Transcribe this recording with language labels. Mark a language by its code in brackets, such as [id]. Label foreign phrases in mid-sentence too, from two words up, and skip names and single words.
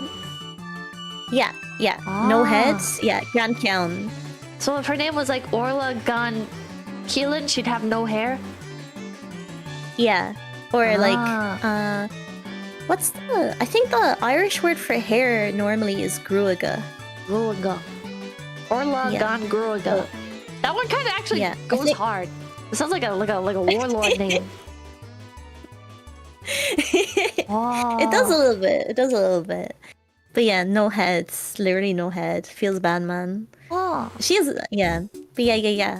[en] Yeah. No heads. Yeah, Gan-kyeon. So if her name was like Orla Gan Keelan, she'd have no hair? Yeah. Or like what's the, I think the Irish word for hair normally is gruaga. Gruaga. Orla Gan Gruaga. That one kind of actually goes hard. It sounds like a warlord name. It does a little bit. But yeah, no heads. Literally no head. Feels bad, man. Oh. She is, yeah. But yeah.